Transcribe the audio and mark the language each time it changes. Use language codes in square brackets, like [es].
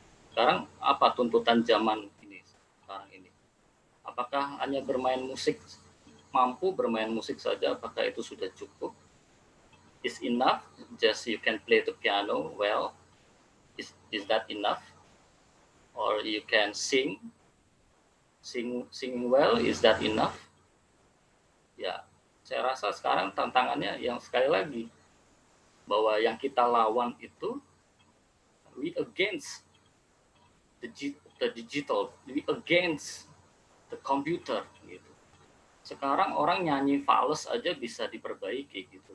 [id] Sekarang apa tuntutan zaman ini sekarang ini? Apakah hanya bermain musik, mampu bermain musik saja, apakah itu sudah cukup? [en] Is enough just you can play the piano well? Is that enough? Or you can sing well, is that enough? [id] Ya, saya rasa sekarang tantangannya yang sekali lagi bahwa yang kita lawan itu [en] we against the digital, we against the computer, [id] gitu. Sekarang orang nyanyi fals aja bisa diperbaiki, gitu.